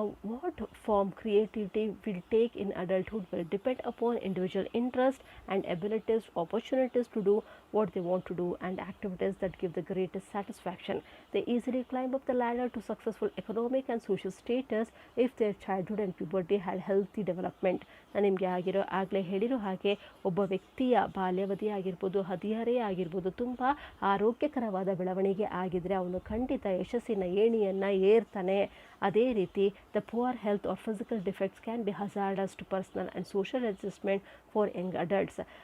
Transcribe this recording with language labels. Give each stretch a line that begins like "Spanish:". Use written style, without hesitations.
English: What form creativity will take in adulthood will depend upon individual interest and abilities, opportunities to do what they want to do and activities that give the greatest satisfaction. They easily climb up the ladder to successful economic and social status if their childhood and puberty had healthy development.
Kannada: ನಾನು ನಿಮಗೆ ಆಗಲೇ ಹೇಳಿರೋ ಹಾಗೆ ಒಬ್ಬ ವ್ಯಕ್ತಿಯ ಬಾಲ್ಯಾವಧಿ ಆಗಿರ್ಬೋದು, ಹದಿಹರೆಯ ಆಗಿರ್ಬೋದು, ತುಂಬ ಆರೋಗ್ಯಕರವಾದ ಬೆಳವಣಿಗೆ ಆಗಿದ್ದರೆ ಅವನು ಖಂಡಿತ ಯಶಸ್ಸಿನ ಏಣಿಯನ್ನು ಏರ್ತಾನೆ. ಅದೇ ರೀತಿ
English: The poor health or physical defects can be hazardous to personal and social adjustment for young adults.